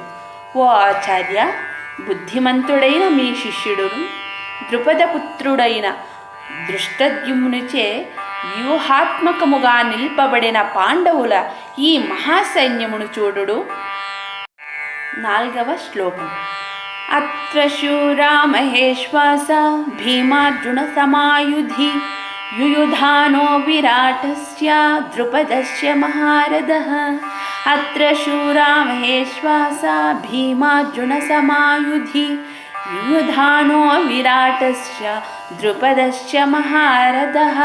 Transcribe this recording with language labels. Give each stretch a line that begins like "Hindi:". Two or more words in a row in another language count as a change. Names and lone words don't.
Telugu: ఓ ఆచార్య, బుద్ధిమంతుడైన మీ శిష్యుడును ద్రుపదపుత్రుడైన దృష్టద్యుమ్నుచే వ్యూహాత్మకముగా నిల్పబడిన పాండవుల ఈ మహాసైన్యమును చూడుడు. నాలుగవ శ్లోకం.
Sanskrit: अत्र शूरा महेश्वास भीमार्जुन समायुधि युयुधानो विराटस्य द्रुपदस्य महारथः अत्र शूरा महेश्वासा भीमार्जुनसमायुधि युयुधानो विराटस्य द्रुपदस्य महारथः।